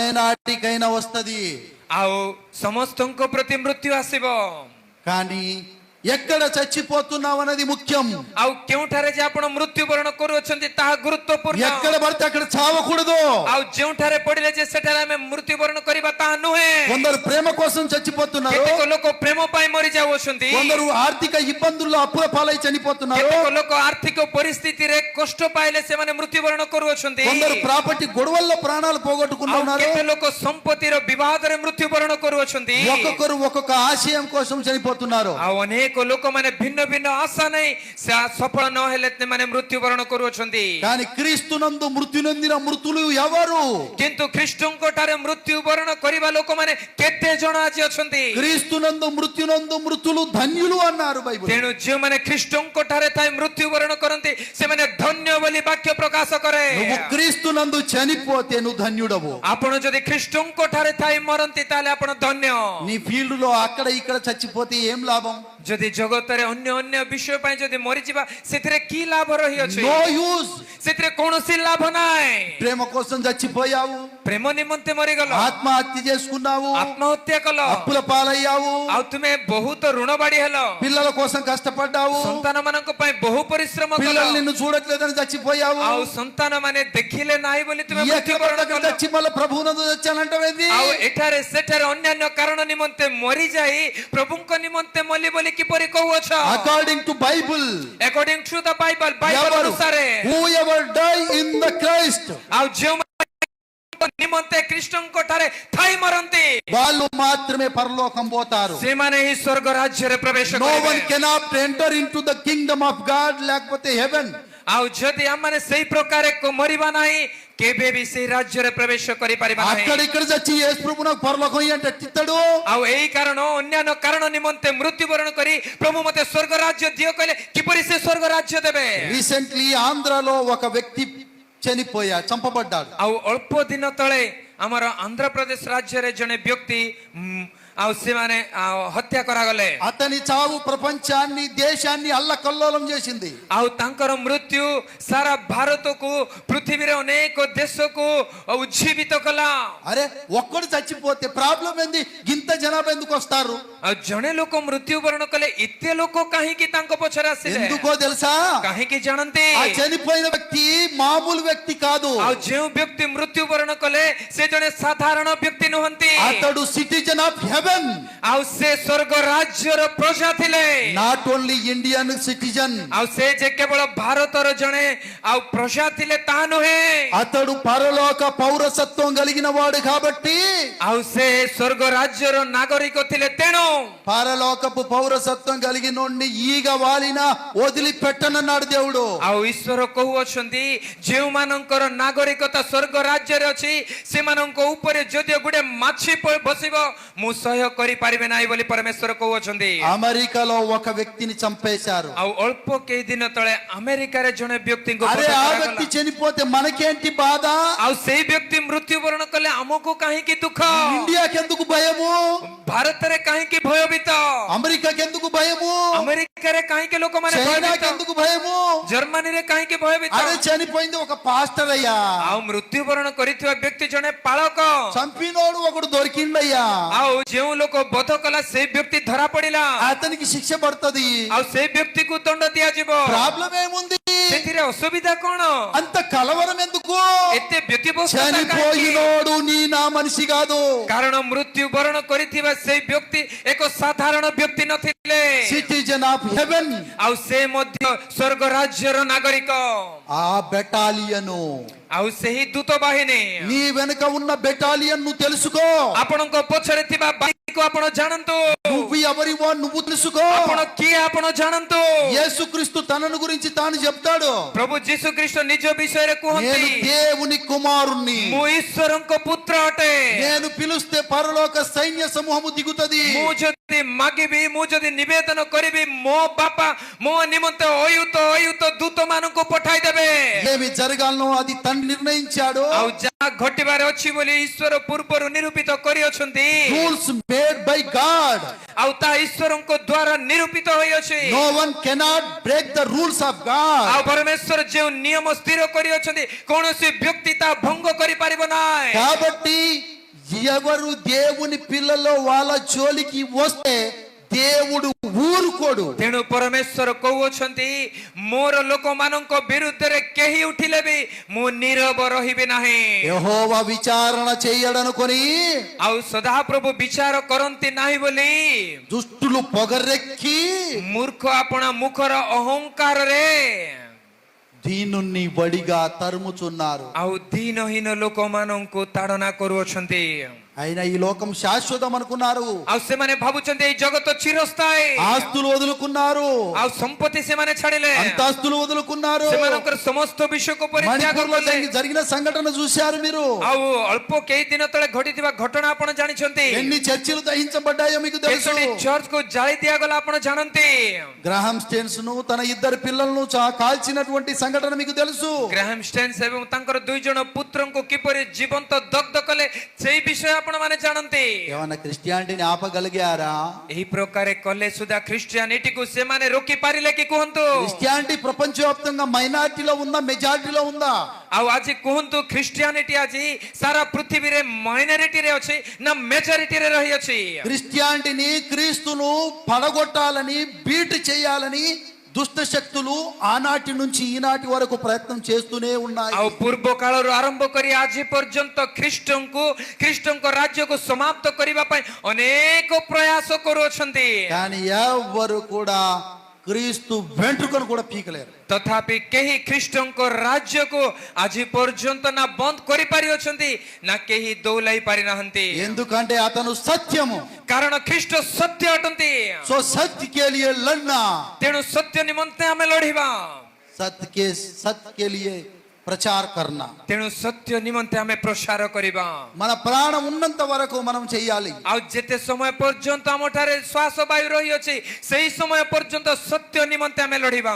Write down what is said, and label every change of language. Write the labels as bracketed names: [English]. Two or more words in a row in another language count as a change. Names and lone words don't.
[Telugu] నాటికైనా వస్తది [Odia] ଆଉ ସମସ୍ତଙ୍କ ପ୍ରତି ମୃତ୍ୟୁ ଆସିବ [Telugu] కానీ ఎక్కడ చచ్చిపోతున్నావు అనేది ముఖ్యం. [Odia] ଆଉ କେଉଁଠାରେ ଯେ ଆପଣ ମୃତ୍ୟୁବରଣ କରୁଅଛନ୍ତି ତାହା ଗୁରୁତ୍ୱପୂର୍ଣ୍ଣ। [Telugu] ఎక్కడ పడితే అక్కడ చావకూడదు. [Odia] ଆଉ ଯେଉଁଠାରେ ପଡ଼ିଲେ ଯେ ସେଠାରେ ଆମେ ମୃତ୍ୟୁବରଣ କରିବା ତାହା ନୁହେଁ। [Telugu] కొందరు ప్రేమ కోసం చచ్చిపోతున్నారు. [Odia] କେତେକ ଲୋକ ପ୍ରେମ ପାଇଁ ମରି ଯାଉଅଛନ୍ତି। [Telugu] కొందరు ఆర్థిక ఇబ్బందుల్లో అప్పుల పాలై చనిపోతున్నారు. [Odia] କେତେକ ଲୋକ ଆର୍ଥିକ ପରିସ୍ଥିତିରେ କଷ୍ଟ ପାଇଲେ ସେମାନେ ମୃତ୍ୟୁବରଣ କରୁଅଛନ୍ତି। [Telugu] కొందరు ప్రాపర్టీ గొడవల్లో ప్రాణాలు [Odia] ଆଉ [Telugu] పోగొట్టుకున్నారు. [Odia] କେତେ ଲୋକ ସମ୍ପତ୍ତିର ବିବାଦରେ ମୃତ୍ୟୁବରଣ କରୁଅଛନ୍ତି। [Telugu] ఒక్కొక్కరు ఒక్కొక్క ఆశయం కోసం చనిపోతున్నారు. [Odia] ଆଉ ଅନେକ ଲୋକମାନେ ଭିନ୍ନ ଭିନ୍ନ ଆଶା ନେଇ ସଫଳ ନ ହେଲେ ସେମାନେ ମୃତ୍ୟୁବରଣ କରୁଅଛନ୍ତି। [Telugu] కానీ క్రీస్తునందు మృత్యు నొందిన మృతులు ఎవరు? [Odia] କିନ୍ତୁ ଖ୍ରୀଷ୍ଟଙ୍କ ଠାରେ ମୃତ୍ୟୁବରଣ କରିବା ଲୋକମାନେ କେତେ ଜଣ ଆଜି ଅଛନ୍ତି? [Telugu] క్రీస్తునందు మృత్యునందు మృతులు ధన్యులు అన్నారు బైబిల్. [Odia] ତେଣୁ ଯେଉଁମାନେ ଖ୍ରୀଷ୍ଟଙ୍କ ଠାରେ ଥାଇ ମୃତ୍ୟୁବରଣ କରନ୍ତି ସେମାନେ ଧନ୍ୟ ବୋଲି ବାକ୍ୟ ପ୍ରକାଶ କରେ। [Telugu] నువ్వు క్రీస్తునందు చనిపోతే నువ్వు ధన్యుడవు. [Odia] ଆପଣ ଯଦି ଖ୍ରୀଷ୍ଟଙ୍କ ଠାରେ ଥାଇ ମରନ୍ତି ତାହେଲେ ଆପଣ ଧନ୍ୟ। [Telugu] నీ ఫీల్డ్ లో అక్కడ ఇక్కడ చచ్చిపోతే ఏం లాభం? [Odia] ଯଦି ଜଗତରେ ଅନ୍ୟ ଅନ୍ୟ ବିଷୟ ପାଇଁ ଯଦି ମରିଯିବା ସେଥିରେ କି ଲାଭ ରହିଅଛି? [English] no use. [Odia] ସେଥିରେ କୌଣସି ଲାଭ ନାହିଁ। [Telugu] ప్రేమ కోసం చచ్చిపోయావు, [Odia] ପ୍ରେମ ନିମନ୍ତେ ମରିଗଲ, [Telugu] ఆత్మహత్య చేసుకున్నావు, [Odia] ଆତ୍ମହତ୍ୟା କଲ, [Telugu] అప్పుల పాలయ్యావు, [Odia] ଆଉ ତୁମେ ବହୁତ ଋଣବାଡି ହେଲ, [Telugu] పిల్లల కోసం కష్టపడ్డావు, [Odia] ସନ୍ତାନ ମାନଙ୍କ ପାଇଁ ବହୁ ପରିଶ୍ରମ କଲ, [Telugu] పిల్లలు నిన్ను చూడట్లేదని చచ్చిపోయావు. [Odia] ଆଉ ସନ୍ତାନ ମାନେ ଦେଖିଲେ ନାହିଁ ବୋଲି ତୁମେ [Telugu] ఎక్కడ [Odia] ମୃତ୍ୟୁବରଣ [Telugu] పడితే [Odia] କଲ। [Telugu] చచ్చి మళ్ళీ ప్రభువునందు చచ్చానంటావేంది? [Odia] ଆଉ ଏଠାରେ ସେଠାରେ ଅନ୍ୟାନ୍ୟ କାରଣ ନିମନ୍ତେ ମରିଯାଇ ପ୍ରଭୁଙ୍କ ନିମନ୍ତେ ମଲି ବୋଲି କିପରି କହୁଅଛ? [English] according to Bible According to the Bible, [Odia] ବାଇବଲ ଅନୁସାରେ [English] who ever die in the Christ [Odia] ଆଉ ଯେଉଁମାନେ ନିମନ୍ତେ ଖ୍ରୀଷ୍ଟଙ୍କ ଠାରେ ଥାଇ ମରନ୍ତି [Telugu] వాళ్ళు మాత్రమే పరలోకం పోతారు. [Odia] ସେମାନେ ହିଁ ସ୍ୱର୍ଗ ରାଜ୍ୟରେ ପ୍ରବେଶ [English] no one [Odia] କରିବେ। [English] cannot enter in to the kingdom of God లేకపోతే హెవెన్. [Odia] ଆଉ ଯଦି ଆମମାନେ ସେଇ ପ୍ରକାର ମରିବା ନାହିଁ କେବେ ବି ସେଇ ରାଜ୍ୟରେ ପ୍ରବେଶ କରିପାରିବା ନାହିଁ। [Telugu] అక్కడ ఇక్కడ చచ్చి యేసు ప్రభు నాకు పరలోకం అంటే ఎట్టిస్తాడు? [Odia] ଆଉ ଏଇ କାରଣ ଅନ୍ୟାନ୍ୟ କାରଣ ନିମନ୍ତେ ମୃତ୍ୟୁବରଣ କରି ପ୍ରଭୁ ମତେ ସ୍ୱର୍ଗ ରାଜ୍ୟ ଦିଅ କହିଲେ କିପରି ସେ ସ୍ୱର୍ଗ ରାଜ୍ୟ ଦେବେ? [Telugu] రీసెంట్లీ ఆంధ్రాలో ఒక వ్యక్తి చంపబడ్డాడు. [Odia] ଆଉ ଅଳ୍ପ ଦିନ ତଳେ ଆମର ଆନ୍ଧ୍ରପ୍ରଦେଶ ରାଜ୍ୟରେ ଜଣେ ବ୍ୟକ୍ତି ଆଉ ସେମାନେ ହତ୍ୟା କରାଗଲେ। [Telugu] అతని చావు ప్రపంచాన్ని దేశాన్ని అల్లకల్లోలం చేసింది. [Odia] ଆଉ ତାଙ୍କର ମୃତ୍ୟୁ ସାରା ଭାରତକୁ ପୃଥିବୀରେ ଅନେକ ଦେଶକୁ ଉଜ୍ଜୀବିତ କଲା। [Telugu] అరే ఒక్కడు చచ్చిపోతే ప్రాబ్లం ఏంది? గింత జనాభా ఎందుకు వస్తారు? [Odia] ଆଉ ଜଣେ ଲୋକ ମୃତ୍ୟୁବରଣ କଲେ ଏତେ ଲୋକ କାହିଁକି ତାଙ୍କ ପଛରେ ଆସିଲେ? [Telugu] ఎందుకో తెలుసా? [Odia] କାହିଁକି ଜାଣନ୍ତି? [Telugu] ఆ చనిపోయిన వ్యక్తి మామూలు వ్యక్తి కాదు. [Odia] ଆଉ ଯେଉଁ ବ୍ୟକ୍ତି ମୃତ୍ୟୁବରଣ କଲେ ସେ ଜଣେ ସାଧାରଣ ବ୍ୟକ୍ତି ନୁହନ୍ତି। [English] అతడు citizen of heaven. [Odia] ଆଉ ସେ ସ୍ୱର୍ଗ ରାଜ୍ୟର ପ୍ରଜା ଥିଲେ। [English] not only Indian citizen. [Odia] ଆଉ ସେ ଯେ କେବଳ ଭାରତର ଜଣେ ଆଉ ପ୍ରଜା ଥିଲେ ତାହା ନୁହେଁ, [Telugu] అతడు పరలోక పౌరసత్వం కలిగిన వాడు కాబట్టి [Odia] ଆଉ ସେ ସ୍ୱର୍ଗ ରାଜ୍ୟର ନାଗରିକ ଥିଲେ। ତେଣୁ [Telugu] పరలోకపు పౌరసత్వం కలిగినోడిని ఈగ వాలినా వదిలిపెట్టనన్నాడు దేవుడు. [Odia] ଆଉ ଈଶ୍ୱର କହୁଅଛନ୍ତି ଯେଉଁମାନଙ୍କର ନାଗରିକତା ସ୍ୱର୍ଗ ରାଜ୍ୟରେ ଅଛି ସେମାନଙ୍କ ଉପରେ ଯଦି ଗୋଟେ ମାଛି ବସିବ ମୁଁ ସହ୍ୟ କରିପାରିବେ ନାହିଁ ବୋଲି ପରମେଶ୍ୱର କହୁଅଛନ୍ତି। [Telugu] అమెరికాలో ఒక వ్యక్తిని చంపేశారు. [Odia] ଆଉ ଅଳ୍ପ କେଇ ଦିନ ତଳେ ଆମେରିକାରେ ଜଣେ ବ୍ୟକ୍ତିଙ୍କୁ [Telugu] అరే [Odia] ବଧ [Telugu] ఆ [Odia] କରାଗଲା। [Telugu] వ్యక్తి చనిపోతే మనకేంటి బాధ? [Odia] ଆଉ ସେଇ ବ୍ୟକ୍ତି ମୃତ୍ୟୁବରଣ କଲେ ଆମକୁ କାହିଁକି ଦୁଃଖ? [Telugu] ఇండియాకి ఎందుకు భయము? [Odia] ଭାରତରେ କାହିଁକି ଭୟଭୀତ? [Telugu] అమెరికాకి ఎందుకు భయము? [Odia] ଆମେରିକାରେ କାହିଁକି ଲୋକମାନେ [Telugu] చైనాకి [Odia] ଭୟଭୀତ? [Telugu] ఎందుకు భయము? [Odia] ଜର୍ମାନୀରେ କାହିଁକି ଭୟଭୀତ? [Telugu] అరే చనిపోయింది ఒక పాస్టర్ అయ్యా. [Odia] ଆଉ ମୃତ୍ୟୁବରଣ କରିଥିବା ବ୍ୟକ୍ତି ଜଣେ ପାଳକ। [Telugu] చంపినోడు ఒకడు దొరికిండయ్యా. [Odia] ଆଉ ଯେଉଁ ଲୋକ ବଧ କଲା ସେଇ ବ୍ୟକ୍ତି ଧରା ପଡିଲା। [Telugu] అతనికి శిక్ష పడుతుంది. [Odia] ଆଉ ସେଇ ବ୍ୟକ୍ତିକୁ ଦଣ୍ଡ ଦିଆଯିବ। [Telugu] ప్రాబ్లం ఏముంది? [Odia] ସେଥିରେ ଅସୁବିଧା କଣ? [Telugu] అంత కలవరం ఎందుకు? [Odia] ଏତେ ବ୍ୟତିବ୍ୟସ୍ତତା କାହିଁକି? [Telugu] చనిపోయినోడు నీ నా మనిషి కాదు. [Odia] କାରଣ ମୃତ୍ୟୁବରଣ କରିଥିବା ସେଇ ବ୍ୟକ୍ତି ଏକ ସାଧାରଣ ବ୍ୟକ୍ତି ନଥିଲେ, [English] citizen of heaven. [Odia] ଆଉ ସେ ମଧ୍ୟ ସ୍ୱର୍ଗ ରାଜ୍ୟର ନାଗରିକ। [Telugu] ఆ బెటాలియను [Odia] ଆଉ ସେହି ଦୂତ ବାହିନୀ [Telugu] నీ వెనుక ఉన్న బెటాలియన్ నువ్వు తెలుసుకో. [Odia] ଆପଣଙ୍କ ପଛରେ ଥିବା ବାହିନୀକୁ ଆପଣ ଜାଣନ୍ତୁ। [Telugu] నువ్వు ఎవరివో నువ్వు తెలుసుకో. [Odia] ଆପଣ କିଏ ଆପଣ ଜାଣନ୍ତୁ। [Telugu] యేసుక్రీస్తు తనను గురించి తాను చెప్తాడు. [Odia] ପ୍ରଭୁ ଯୀଶୁ ଖ୍ରୀଷ୍ଟ ନିଜ ବିଷୟରେ [Telugu] నేను [Odia] କୁହନ୍ତି [Telugu] దేవుని కుమారుణ్ణి. [Odia] ମୁଁ ଈଶ୍ୱରଙ୍କ ପୁତ୍ର ଅଟେ। [Telugu] నేను పిలుస్తే పరలోక సైన్య సమూహము దిగుతది. [Odia] ମୁଁ ଯଦି ମାଗିବି, ମୁଁ ଯଦି ନିବେଦନ କରିବି, ମୋ ବାପା ମୋ ନିମନ୍ତେ ଅୟୁତ ଦୂତ ମାନଙ୍କୁ ପଠାଇ ଦେବେ। [Telugu] ఏమి జరగాలనో అది తండ్రి నిర్ణయించాడు. [Odia] ଆଉ ଯାହା ଘଟିବାର ଅଛି ବୋଲି ଈଶ୍ୱର ପୂର୍ବରୁ ନିରୂପିତ କରିଅଛନ୍ତି। [English] rules made by God. [Odia] ଆଉ ତାହା ଈଶ୍ୱରଙ୍କ ଦ୍ୱାରା ନିରୂପିତ ହୋଇଅଛି। [English] no one cannot break the rules of God. [Odia] ଆଉ ପରମେଶ୍ୱର ଯେଉଁ ନିୟମ ସ୍ଥିର କରିଅଛନ୍ତି କୌଣସି ବ୍ୟକ୍ତି ତାହା ଭଙ୍ଗ କରିପାରିବ ନାହିଁ। [Telugu] కాబట్టి ఎవరు దేవుని పిల్లలో వాళ్ళ జోలికి వస్తే దేవుడు ఊరుకోడు. [Odia] ତେଣୁ ପରମେଶ୍ୱର କହୁଅଛନ୍ତି ମୋର ଲୋକମାନଙ୍କ ବିରୁଦ୍ଧରେ କେହି ଉଠିଲେ ବି ମୁଁ ନୀରବ ରହିବି ନାହିଁ। [Telugu] యెహోవా విచారణ చేయడనుకొని [Odia] ଆଉ ସଦାପ୍ରଭୁ ବିଚାର କରନ୍ତି ନାହିଁ ବୋଲି [Telugu] దుష్టులు పొగరెక్కి [Odia] ମୂର୍ଖ ଆପଣା ମୁଖର ଅହଙ୍କାରରେ [Telugu] దీనుణ్ణి వడిగా తరుముచున్నారు. [Odia] ଆଉ ଦୀନହୀନ ଲୋକମାନଙ୍କୁ ତାଡ଼ନା କରୁଅଛନ୍ତି। [Telugu] అయినా ఈ లోకం శాశ్వతం అనుకున్నారు. [Odia] ଆଉ ସେମାନେ ଭାବୁଛନ୍ତି ଏଇ ଜଗତ ଚିରସ୍ଥାୟୀ। [Telugu] ఆస్తులు వదులుకున్నారు, [Odia] ଆଉ ସମ୍ପତ୍ତି ସେମାନେ ଛାଡ଼ିଲେ, [Telugu] అంతస్తులు వదులుకున్నారు. [Odia] ସେମାନଙ୍କର ସମସ୍ତ ବିଷୟକୁ ପରିତ୍ୟାଗ [Telugu] మణిపూర్లో [Odia] କଲେ। [Telugu] జరిగిన సంఘటన చూశారు మీరు. [Odia] ଆଉ ଅଳ୍ପ କେଇ ଦିନ ତଳେ ଘଟିଥିବା ଘଟଣା ଆପଣ ଜାଣିଛନ୍ତି। [Telugu] ఎన్ని చర్చిలు దహించబడ్డాయో మీకు తెలుసు. [Odia] କେତୋଟି ଚର୍ଚ୍ଚକୁ ଜାଳି ଦିଆଗଲା ଆପଣ ଜାଣନ୍ତି। [Telugu] గ్రాహం స్టేన్స్ ను తన ఇద్దరు పిల్లలను కాల్చినటువంటి సంఘటన మీకు తెలుసు. [Odia] ଗ୍ରାହାମ ଷ୍ଟେନ୍ସ ଏବଂ ତାଙ୍କର 2 ଜଣ ପୁତ୍ରଙ୍କୁ କିପରି ଜୀବନ୍ତ ଦଗ୍ଧ କଲେ ସେଇ ବିଷୟ ଆପଣ ମାନେ ଜାଣନ୍ତି। [Telugu] ఏమన్నా క్రిస్టియానిటీని ఆపగలిగారా? [Odia] ଏହି ପ୍ରକାର କଲେ ସୁଦ୍ଧା ଖ୍ରୀଷ୍ଟିଆନିଟିକୁ ସେମାନେ ରୋକି ପାରିଲେ କି କୁହନ୍ତୁ? [Telugu] క్రిస్టియానిటీ ప్రపంచవ్యాప్తంగా మైనారిటీలో ఉందా, మెజారిటీలో ఉందా? [Odia] ଆଉ ଆଜି କୁହନ୍ତୁ ଖ୍ରୀଷ୍ଟିଆନିଟି ଆଜି ସାରା ପୃଥିବୀରେ ମାଇନରିଟିରେ ଅଛି ନା ମେଜରିଟିରେ ରହିଅଛି? [Telugu] క్రిస్టియానిటీని, క్రీస్తును పడగొట్టాలని, బీట్ చేయాలని దుష్ట శక్తులు ఆనాటి నుంచి ఈనాటి వరకు ప్రయత్నం చేస్తూనే ఉన్నాయి. [Odia] ଆଉ ପୂର୍ବ କାଳରୁ ଆରମ୍ଭ କରି ଆଜି ପର୍ଯ୍ୟନ୍ତ ଖ୍ରୀଷ୍ଟଙ୍କ ରାଜ୍ୟକୁ ସମାପ୍ତ କରିବା ପାଇଁ ଅନେକ ପ୍ରୟାସ କରୁଅଛନ୍ତି। [Telugu] కానీ ఎవరు కూడా క్రీస్తు వెంట్రుకను కూడా పీకలేరు. [Odia] ତଥାପି କେହି ଖ୍ରୀଷ୍ଟଙ୍କ ରାଜ୍ୟକୁ ଆଜି ପର୍ଯ୍ୟନ୍ତ ନା ବନ୍ଦ କରିପାରିଅଛନ୍ତି ନା କେହି ଦୌଲାଇ ପାରିନାହାନ୍ତି। [Telugu] ఎందుకంటే అతను సత్యము. [Odia] କାରଣ ଖ୍ରୀଷ୍ଟ ସତ୍ୟ ଅଟନ୍ତି। [Hindi] सो सत्य के लिये लड़ना, [Odia] ତେଣୁ ସତ୍ୟ ନିମନ୍ତେ ଆମେ ଲଢିବା। [Hindi] सत्य के लिये प्रचार करना. [Odia] ତେଣୁ ସତ୍ୟ ନିମନ୍ତେ ଆମେ ପ୍ରସାର କରିବା। [Telugu] మన ప్రాణం ఉన్నంత వరకు మనం చెయ్యాలి. [Odia] ଆଉ ଯେତେ ସମୟ ପର୍ଯ୍ୟନ୍ତ ଆମଠାରେ ଶ୍ୱାସ ବାୟୁ ରହିଅଛି ସେହି ସମୟ ପର୍ଯ୍ୟନ୍ତ ସତ୍ୟ ନିମନ୍ତେ ଆମେ ଲଢିବା।